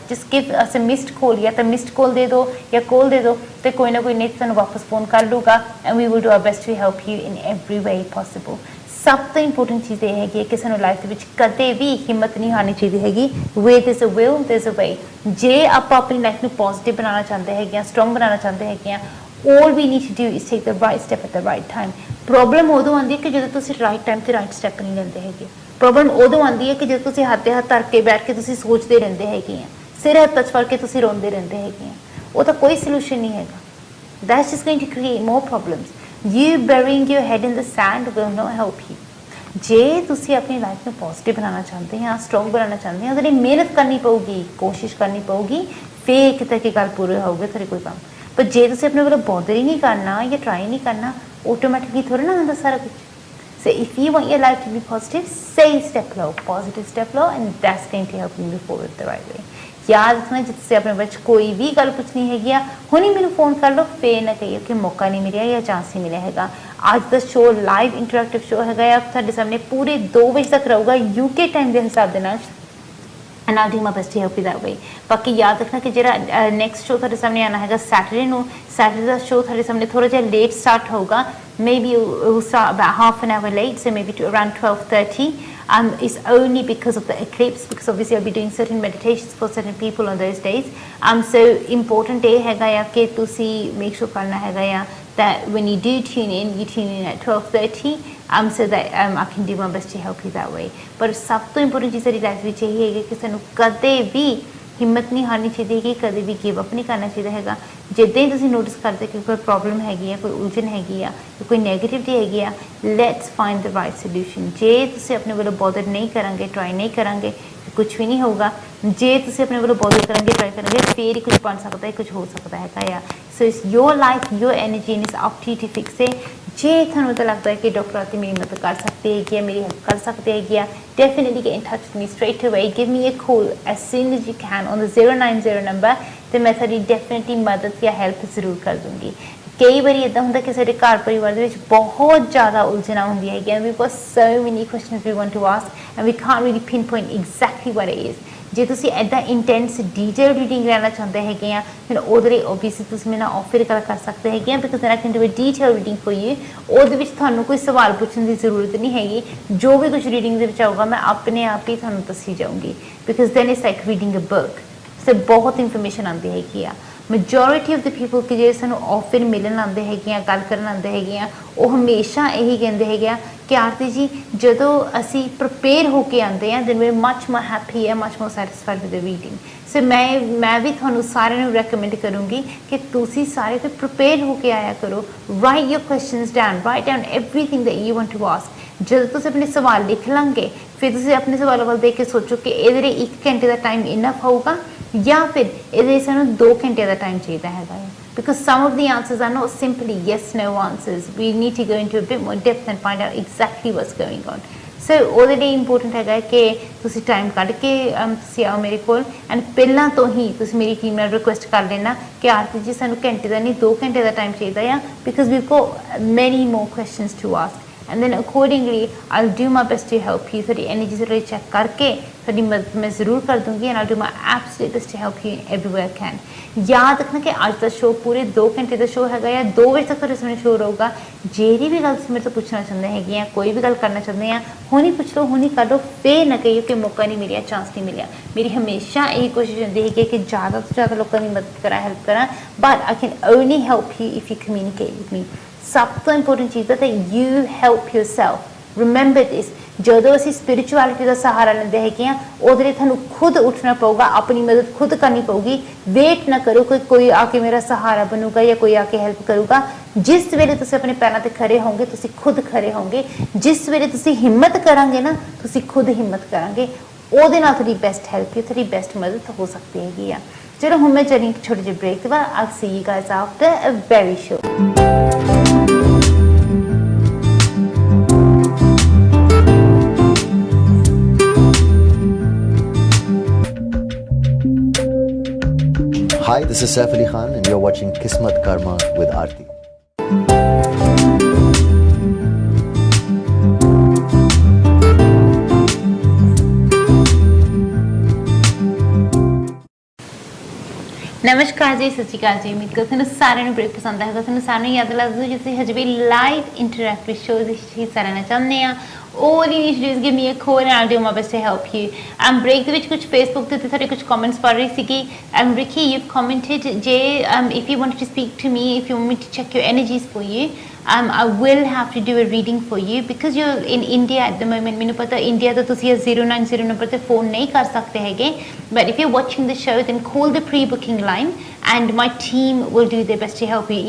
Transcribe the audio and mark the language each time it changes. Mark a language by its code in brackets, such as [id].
[en] Just give us a missed call [pa] ਜਾਂ ਤਾਂ missed ਕਾਲ ਦੇ ਦਿਓ ਜਾਂ ਕਾਲ ਦੇ ਦਿਓ ਅਤੇ ਕੋਈ ਨਾ ਕੋਈ ਨਹੀਂ ਤੁਹਾਨੂੰ ਵਾਪਸ ਫੋਨ ਕਰ ਲੂਗਾ [en] and we will do our best to help you in every way possible. [pa] ਸਭ ਤੋਂ ਇੰਪੋਰਟੈਂਟ ਚੀਜ਼ ਇਹ ਹੈਗੀ ਹੈ ਕਿ ਸਾਨੂੰ ਲਾਈਫ ਦੇ ਵਿੱਚ ਕਦੇ ਵੀ ਹਿੰਮਤ ਨਹੀਂ ਹਾਰਨੀ ਚਾਹੀਦੀ ਹੈਗੀ. [en] where there's a will there's a way. [pa] ਜੇ ਆਪਾਂ ਆਪਣੀ ਲਾਈਫ ਨੂੰ ਪੋਜ਼ਿਟਿਵ ਬਣਾਉਣਾ ਚਾਹੁੰਦੇ ਹੈਗੇ ਆ ਸਟਰੋਂਗ ਬਣਾਉਣਾ ਚਾਹੁੰਦੇ ਹੈਗੇ ਆ [en] all we need to do is take the right step at the right time. [pa] Problem ਉਦੋਂ ਆਉਂਦੀ ਹੈ ਕਿ ਜਦੋਂ ਤੁਸੀਂ ਰਾਈਟ ਟਾਈਮ ਤੇ ਰਾਈਟ ਸਟੈਪ ਨਹੀਂ ਲੈਂਦੇ ਹੈਗੇ। ਪ੍ਰੋਬਲਮ ਉਦੋਂ ਆਉਂਦੀ ਹੈ ਕਿ ਜਦੋਂ ਤੁਸੀਂ ਹੱਥ ਤੇ ਹੱਥ ਧਰ ਕੇ ਬੈਠ ਕੇ ਤੁਸੀਂ ਸੋਚਦੇ ਰਹਿੰਦੇ ਹੈਗੇ ਆ, ਸਿਰ ਹੱਥ ਚ ਫੜ ਕੇ ਤੁਸੀਂ ਰੋਂਦੇ ਰਹਿੰਦੇ ਹੈਗੇ ਆ, ਉਹ ਤਾਂ ਕੋਈ ਸੋਲੂਸ਼ਨ ਨਹੀਂ ਹੈਗਾ। [en] That's just going to create more problems. You burying your head in the sand will not help you. [pa] ਜੇ ਤੁਸੀਂ ਆਪਣੀ ਲਾਈਫ ਨੂੰ ਪੋਜ਼ਿਟਿਵ ਬਣਾਉਣਾ ਚਾਹੁੰਦੇ ਆ, ਸਟਰੋਂਗ ਬਣਾਉਣਾ ਚਾਹੁੰਦੇ ਆ, ਉਹਦੇ ਲਈ ਮਿਹਨਤ ਕਰਨੀ ਪਊਗੀ, ਕੋਸ਼ਿਸ਼ ਕਰਨੀ ਪਊਗੀ, ਫੇਰ ਕਿਤੇ ਕਿ ਗੱਲ ਪੂਰੀ ਹੋਊਗੀ ਤੁਹਾਡੇ ਕੋਈ ਕੰਮ। ਪਰ ਜੇ ਤੁਸੀਂ ਆਪਣੇ ਵੱਲੋਂ ਬੋਦਰ ਹੀ ਨਹੀਂ ਕਰਨਾ ਜਾਂ ਟਰਾਈ ਨਹੀਂ ਕਰਨਾ, ਆਟੋਮੈਟਿਕਲੀ ਥੋੜ੍ਹਾ ਨਾ ਹੁੰਦਾ ਸਾਰਾ ਕੁਝ। [en] So if you want your life to be positive, say step low, positive step low, and that's going to help you move forward the right way. [pa] ਯਾਦ ਰੱਖਣਾ, ਜੇ ਤੁਸੀਂ ਆਪਣੇ ਵਿੱਚ ਕੋਈ ਵੀ ਗੱਲ ਪੁੱਛਣੀ ਹੈਗੀ ਆ, ਹੁਣੀ ਮੈਨੂੰ ਫੋਨ ਕਰ ਲਓ, ਫੇਰ ਨਾ ਕਹੀਓ ਕਿ ਮੌਕਾ ਨਹੀਂ ਮਿਲਿਆ ਜਾਂ ਚਾਂਸ ਨਹੀਂ ਮਿਲਿਆ ਹੈਗਾ। ਅੱਜ ਦਾ ਸ਼ੋਅ ਲਾਈਵ ਇੰਟਰੈਕਟਿਵ ਸ਼ੋਅ ਹੈਗਾ ਆ, ਤੁਹਾਡੇ ਸਾਹਮਣੇ ਪੂਰੇ 2 ਵਜੇ ਤੱਕ ਰਹੂਗਾ UK ਟਾਈਮ ਦੇ ਹਿਸਾਬ ਦੇ ਨਾਲ, [en] and I'll do my best to help you that way. [pa] ਬਾਕੀ ਯਾਦ ਰੱਖਣਾ ਕਿ ਜਿਹੜਾ ਨੈਕਸਟ ਸ਼ੋਅ ਤੁਹਾਡੇ ਸਾਹਮਣੇ ਆਉਣਾ ਹੈਗਾ ਸੈਟਰਡੇ ਨੂੰ, ਸੈਟਰਡੇ ਦਾ ਸ਼ੋਅ ਤੁਹਾਡੇ ਸਾਹਮਣੇ ਥੋੜਾ ਜਿਹਾ ਲੇਟ ਸਟਾਰਟ ਹੋਊਗਾ, [en] maybe we'll start about half an hour late, so maybe to around 12:30. It's only because of the eclipse, because obviously I'll be doing certain meditations for certain people on those days. So important [pa] ਇਹ ਹੈਗਾ ਆ ਕਿ ਤੁਸੀਂ [en] make sure [pa] ਕਰਨਾ ਹੈਗਾ ਆ [en] that when you do tune in at 12:30, so that I can do my best to help you that way. [pa] ਪਰ ਸਭ ਤੋਂ ਇੰਪੋਰਟੈਂਟ ਚੀਜ਼ ਸਾਡੀ ਲਾਈਫ ਵਿੱਚ ਇਹ ਹੈਗੀ ਕਿ ਸਾਨੂੰ ਕਦੇ ਵੀ ਹਿੰਮਤ ਨਹੀਂ ਹਾਰਨੀ ਚਾਹੀਦੀ ਕਿ ਕਦੇ ਵੀ ਗਿਵ ਅਪ ਨਹੀਂ ਕਰਨਾ ਚਾਹੀਦਾ ਹੈਗਾ। ਜਿੱਦਾਂ ਹੀ ਤੁਸੀਂ ਨੋਟਿਸ ਕਰਦੇ ਕਿ ਕੋਈ ਪ੍ਰੋਬਲਮ ਹੈਗੀ ਆ, ਕੋਈ ਉਲਝਣ ਹੈਗੀ ਆ, ਕੋਈ ਨੈਗੇਟਿਵਿਟੀ ਹੈਗੀ ਆ, [en] Let's find the right solution. [pa] ਜੇ ਤੁਸੀਂ ਆਪਣੇ ਵੱਲੋਂ ਬੋਦਰ ਨਹੀਂ ਕਰਾਂਗੇ, ਟਰਾਈ ਨਹੀਂ ਕਰਾਂਗੇ, ਕੁਝ ਵੀ ਨਹੀਂ ਹੋਊਗਾ। ਜੇ ਤੁਸੀਂ ਆਪਣੇ ਵੱਲੋਂ ਬੋਦਰ ਕਰਾਂਗੇ, ਟਰਾਈ ਕਰਾਂਗੇ, ਫੇਰ ਹੀ ਕੁਝ ਬਣ ਸਕਦਾ ਹੈ, ਕੁਝ ਹੋ ਸਕਦਾ ਹੈਗਾ ਆ। [en] So it's your life, your energy, and it's up to you to fix it. [pa] ਜੇ ਤੁਹਾਨੂੰ ਤਾਂ ਲੱਗਦਾ ਹੈ ਕਿ ਡਾਕਟਰ ਆਰਤੀ ਮੇਰੀ ਮਦਦ ਕਰ ਸਕਦੀ ਹੈਗੀ ਆ, ਮੇਰੀ ਹੈਲਪ ਕਰ ਸਕਦੀ ਹੈਗੀ ਆ, [en] definitely get in touch with me straight away. Give me a call as soon as you can on the 090 [pa] number, ਤੇ ਮੈਂ ਤੁਹਾਡੀ ਡੈਫੀਨਿਟਲੀ ਮਦਦ ਜਾਂ ਹੈਲਪ ਜ਼ਰੂਰ ਕਰ ਦੂੰਗੀ। ਕਈ ਵਾਰੀ ਇੱਦਾਂ ਹੁੰਦਾ ਕਿ ਸਾਡੇ ਘਰ ਪਰਿਵਾਰ ਦੇ ਵਿੱਚ ਬਹੁਤ ਜ਼ਿਆਦਾ ਉਲਝਣਾਂ ਹੁੰਦੀਆਂ ਹੈਗੀਆਂ, [en] we've got so many questions we want to ask and we can't really pinpoint exactly what it is. [pa] ਜੇ ਤੁਸੀਂ ਇੱਦਾਂ ਇੰਟੈਂਸ ਡੀਟੇਲ ਰੀਡਿੰਗ ਲੈਣਾ ਚਾਹੁੰਦੇ ਹੈਗੇ ਆ, ਫਿਰ ਉਹਦੇ ਲਈ ਓਬਵੀਅਸਲੀ ਤੁਸੀਂ ਮੇਰੇ ਨਾਲ ਆਫਰ ਗੱਲ ਕਰ ਸਕਦੇ ਹੈਗੇ ਆ, [en] Because I can do a detail reading for you. [pa] ਉਹਦੇ ਵਿੱਚ ਤੁਹਾਨੂੰ ਕੋਈ ਸਵਾਲ ਪੁੱਛਣ ਦੀ ਜ਼ਰੂਰਤ ਨਹੀਂ ਹੈਗੀ, ਜੋ ਵੀ ਕੁਝ ਰੀਡਿੰਗ ਦੇ ਵਿੱਚ ਆਊਗਾ ਮੈਂ ਆਪਣੇ ਆਪ ਹੀ ਤੁਹਾਨੂੰ ਦੱਸੀ ਜਾਊਂਗੀ, [en] Because then it's like reading a book. [pa] ਸੇ ਬਹੁਤ ਇਨਫੋਰਮੇਸ਼ਨ ਆਉਂਦੀ ਹੈਗੀ ਆ। [en] majority of the people [pa] ਕਿ ਜਿਹੜੇ ਸਾਨੂੰ ਆਫਰ ਮਿਲਣ ਆਉਂਦੇ ਹੈਗੇ ਆ, ਗੱਲ ਕਰਨ ਆਉਂਦੇ ਹੈਗੇ ਆ, ਉਹ ਹਮੇਸ਼ਾ ਇਹੀ ਕਹਿੰਦੇ ਹੈਗੇ ਆ ਕਿ ਆਰਤੀ ਜੀ ਜਦੋਂ ਅਸੀਂ ਪ੍ਰਪੇਅਰ ਹੋ ਕੇ ਆਉਂਦੇ ਆ [en] Then we much more happy ਹੈ, much more satisfied with the reading. [pa] ਸੋ ਮੈਂ ਵੀ ਤੁਹਾਨੂੰ ਸਾਰਿਆਂ ਨੂੰ ਰეკਮੈਂਡ ਕਰੂੰਗੀ ਕਿ ਤੁਸੀਂ ਸਾਰੇ ਫਿਰ ਪ੍ਰਪੇਅਰ ਹੋ ਕੇ ਆਇਆ ਕਰੋ। [en] Write your questions down, write down everything that you want to ask. [pa] ਜਦੋਂ ਤੁਸੀਂ ਆਪਣੇ ਸਵਾਲ ਲਿਖ ਲਾਂਗੇ, ਫਿਰ ਤੁਸੀਂ ਆਪਣੇ ਸਵਾਲਾਂ ਵੱਲ ਦੇਖ ਕੇ ਸੋਚੋ ਕਿ ਇਹਦੇ ਲਈ 1 ਘੰਟੇ ਦਾ ਟਾਈਮ ਇਨਫ ਹੋਊਗਾ ਜਾਂ ਫਿਰ ਇਹਦੇ ਲਈ ਸਾਨੂੰ 2 ਘੰਟੇ ਦਾ ਟਾਈਮ ਚਾਹੀਦਾ ਹੈਗਾ ਹੈ। [en] Because some of the answers are not simply yes no answers. We need to go into a bit more depth and find out exactly what's going on. [pa] So ਉਹਦੇ ਲਈ ਇੰਪੋਰਟੈਂਟ ਹੈਗਾ ਕਿ ਤੁਸੀਂ ਟਾਈਮ ਕੱਢ ਕੇ ਤੁਸੀਂ ਆਓ ਮੇਰੇ ਕੋਲ, ਐਂਡ ਪਹਿਲਾਂ ਤੋਂ ਹੀ ਤੁਸੀਂ ਮੇਰੀ ਟੀਮ ਨਾਲ ਰਿਕੁਐਸਟ ਕਰ ਲੈਣਾ ਕਿ ਆਰਤੀ ਜੀ ਸਾਨੂੰ ਘੰਟੇ ਦਾ ਨਹੀਂ 2 ਘੰਟੇ ਦਾ ਟਾਈਮ ਚਾਹੀਦਾ ਆ, because [en] we've got many more questions to ask. And then accordingly I'll do my best to help you. [pa] ਤੁਹਾਡੀ ਐਨਰਜੀ ਜ਼ਰੂਰ ਚੈੱਕ ਕਰਕੇ ਤੁਹਾਡੀ ਮਦਦ ਮੈਂ ਜ਼ਰੂਰ ਕਰ ਦੂੰਗੀ, [en] and I'll do my absolute best to help you in every way I can. [pa] ਯਾਦ ਰੱਖਣਾ ਕਿ ਅੱਜ ਦਾ ਸ਼ੋਅ ਪੂਰੇ 2 ਘੰਟੇ ਦਾ ਸ਼ੋਅ ਹੈਗਾ ਆ, 2 ਵਜੇ ਤੱਕ ਤੁਹਾਡੇ ਸਾਹਮਣੇ ਸ਼ੋਅ ਰਹੂਗਾ। ਜਿਹੜੀ ਵੀ ਗੱਲ ਤੁਸੀਂ ਮੇਰੇ ਤੋਂ ਪੁੱਛਣਾ ਚਾਹੁੰਦੇ ਹੈਗੇ ਆ, ਕੋਈ ਵੀ ਗੱਲ ਕਰਨਾ ਚਾਹੁੰਦੇ ਆ, ਹੁਣੀ ਪੁੱਛ ਲਓ, ਹੁਣੀ ਕਰ ਲਓ, ਫੇਰ ਨਾ ਕਹੀਓ ਕਿ ਮੌਕਾ ਨਹੀਂ ਮਿਲਿਆ, ਚਾਂਸ ਨਹੀਂ ਮਿਲਿਆ। ਮੇਰੀ ਹਮੇਸ਼ਾ ਇਹੀ ਕੋਸ਼ਿਸ਼ ਹੁੰਦੀ ਹੈ ਕਿ ਜ਼ਿਆਦਾ ਤੋਂ ਜ਼ਿਆਦਾ ਲੋਕਾਂ ਦੀ ਮਦਦ ਕਰਾਂ, ਹੈਲਪ ਕਰਾਂ, [en] But I can only help you if you communicate with me. [pa] ਸਭ ਤੋਂ ਇੰਪੋਰਟੈਂਟ ਚੀਜ਼ ਹੈ [en] that you help yourself. Remember this. [pa] ਜਦੋਂ ਅਸੀਂ ਸਪਿਰਿਚੁਅਲਿਟੀ ਦਾ ਸਹਾਰਾ ਲੈਂਦੇ ਹੈਗੇ ਆ, ਉਹਦੇ ਲਈ ਤੁਹਾਨੂੰ ਖੁਦ ਉੱਠਣਾ ਪਊਗਾ, ਆਪਣੀ ਮਦਦ ਖੁਦ ਕਰਨੀ ਪਊਗੀ। ਵੇਟ ਨਾ ਕਰੋ ਕਿ ਕੋਈ ਆ ਕੇ ਮੇਰਾ ਸਹਾਰਾ ਬਣੂਗਾ ਜਾਂ ਕੋਈ ਆ ਕੇ ਹੈਲਪ ਕਰੂਗਾ। ਜਿਸ ਵੇਲੇ ਤੁਸੀਂ ਆਪਣੇ ਪੈਰਾਂ ਤੇ ਖੜੇ ਹੋਵੋਗੇ, ਤੁਸੀਂ ਖੁਦ ਖੜੇ ਹੋਵੋਗੇ। ਜਿਸ ਵੇਲੇ ਤੁਸੀਂ ਹਿੰਮਤ ਕਰਾਂਗੇ ਨਾ, ਤੁਸੀਂ ਖੁਦ ਹਿੰਮਤ ਕਰਾਂਗੇ, ਉਹਦੇ ਨਾਲ ਤੁਹਾਡੀ ਬੈਸਟ ਹੈਲਪ, ਤੁਹਾਡੀ ਬੈਸਟ ਮਦਦ ਹੋ ਸਕਦੀ ਹੈਗੀ ਆ। ਚਲੋ ਹੁਣ ਮੈਂ ਚੱਲੀ ਛੋਟੇ ਜਿਹੇ ਬ੍ਰੇਕ ਦੇ ਬਾਅਦ। [en] I'll see you guys after a very short. Hi, this is Saif Ali Khan and you're watching KismatKarma with Arti. [pa] ਨਮਸਕਾਰ ਜੀ, ਸਤਿ ਸ਼੍ਰੀ ਅਕਾਲ ਜੀ। ਉਮੀਦ ਕਰਦਾ ਤੁਹਾਨੂੰ ਸਾਰਿਆਂ ਨੂੰ ਬੜੇ ਪਸੰਦ ਆਏਗਾ। ਤੁਹਾਨੂੰ ਸਾਰਿਆਂ ਨੂੰ ਯਾਦ ਲੱਗਦਾ ਜੇ ਤੁਸੀਂ ਹਜੇ ਵੀ ਲਾਈਵ ਇੰਟਰੈਕਟਿਵ ਸ਼ੋਅ ਵਿੱਚ ਹਿੱਸਾ ਲੈਣਾ ਚਾਹੁੰਦੇ ਆ, [en] all you need to do is give me a call and I'll do my best to help you. [pa] Break ਦੇ ਵਿੱਚ ਕੁਝ Facebook ਤੇ ਤੁਹਾਡੇ ਕੁਝ comments ਪੜ੍ਹ ਰਹੀ ਸੀਗੀ। [en] Ricky, you've commented ਜੇ if you wanted to speak to me, if you want me to check your energies for you, I will have to do a reading for you because you're in India at the moment. [pa] ਮੈਨੂੰ ਪਤਾ India ਤੋਂ ਤੁਸੀਂ 090 number ਤੇ phone ਨਹੀਂ ਕਰ ਸਕਦੇ ਹੈਗੇ, [en] but if you're watching the show then call the pre-booking line and my team will do their best to help you.